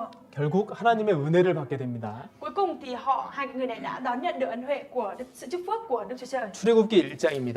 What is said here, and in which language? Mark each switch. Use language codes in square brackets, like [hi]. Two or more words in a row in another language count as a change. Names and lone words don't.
[ko] 결국 하나님의 은혜를 받게 됩니다. [vi] Cuối cùng thì hai người này đã đón nhận được ân huệ của sự chúc phước của Đức Chúa Trời. [ko] 출애굽기 1장입니다.